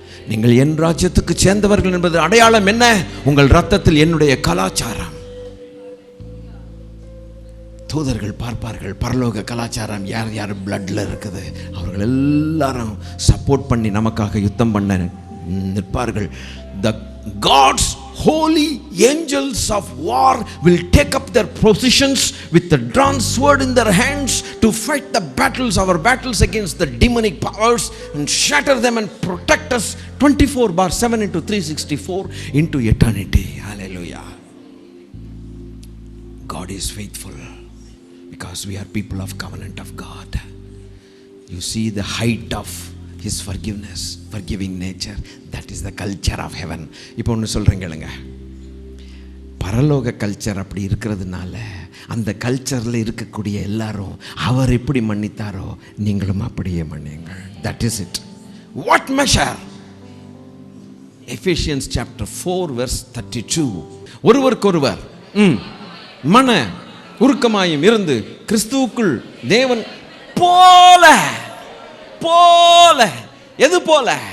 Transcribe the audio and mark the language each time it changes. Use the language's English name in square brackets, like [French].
[Tamil] நீங்கள் என் ராஜ்யத்துக்கு சேர்ந்தவர்கள் என்பது அடையாளம் என்ன? உங்கள் ரத்தத்தில் என்னுடைய கலாச்சாரம். தூதர்கள் பார்ப்பார்கள் பரலோக கலாச்சாரம் யார் யார் பிளட்ல இருக்குது. அவர்கள் எல்லாரும் சப்போர்ட் பண்ணி நமக்காக யுத்தம் பண்ண நிற்பார்கள். [English] The God's holy angels of war will take up their positions with the drawn sword in their hands to fight the battles, our battles against the demonic powers, and shatter them and protect us 24/7 into 364 into eternity. Hallelujah. God is faithful. Because we are people of covenant of God. You see the height of His forgiveness, forgiving nature. That is the culture of heaven. [Tamil] இப்போ ஒன்று சொல்கிறேங்க, பரலோக culture அப்படி இருக்கிறதுனால அந்த கல்ச்சரில் இருக்கக்கூடிய எல்லாரும் அவர் எப்படி மன்னித்தாரோ நீங்களும் அப்படியே மன்னியுங்கள். [English] That is it. What measure? Ephesians chapter 4 verse 32. [Tamil] ஒருவருக்கொருவர் மன உருக்கமாயும் இருந்து கிறிஸ்துவுக்குள் தேவன் போல போல. எது போல?